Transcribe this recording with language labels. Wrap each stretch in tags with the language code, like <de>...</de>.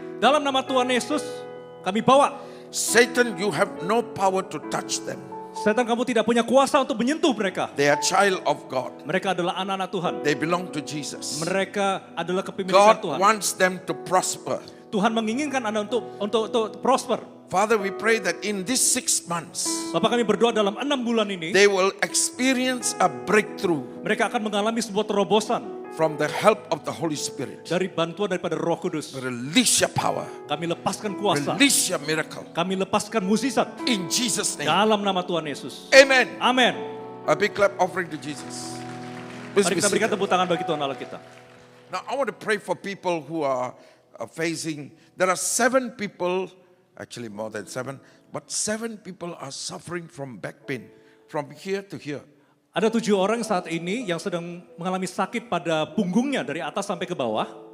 <id>dalam nama Tuhan Yesus, kami bawa.</id> <en>Satan, you have no power to touch them.</en> <id>Setan, kamu tidak punya kuasa untuk menyentuh mereka.</id> <en>They are child of God.</en> <id>Mereka adalah anak-anak Tuhan.</id> <en>They belong to Jesus.</en> <id>Mereka adalah kepemilikan</id> <en>God</en> <id>Tuhan.</id> <en>wants them to prosper.</en> <id>Tuhan menginginkan Anda untuk prosper.</id> <en>Father, we pray that in these 6 months,</en> <id>Bapak, kami berdoa dalam 6 bulan ini,</id> <en>they will experience a breakthrough</en> <id>mereka akan mengalami sebuah terobosan</id> <en>from the help of the Holy Spirit.</en> <id>dari bantuan daripada Roh Kudus.</id> <en>Release your power.</en> <id>Kami lepaskan kuasa.</id> <en>Release your miracle.</en> <id>Kami lepaskan mukjizat</id> <en>In Jesus' name.</en> <id>dalam nama Tuhan Yesus.</id> <en>Amen.</en> <id>Amin.</id> <en>A big clap offering to Jesus. Please</en> <id>Mari</id> <en>be</en> <id>kita berikan</id> <en>seated.</en> <id>tepuk tangan bagi Tuhan Allah kita.</id> <en>Now I want to pray for people who are facing, there are 7 people, actually more than 7, but 7 people are suffering from back pain, from here to here.</en> <id>Ada 7 orang saat ini yang sedang mengalami sakit pada punggungnya dari atas sampai ke bawah.</id>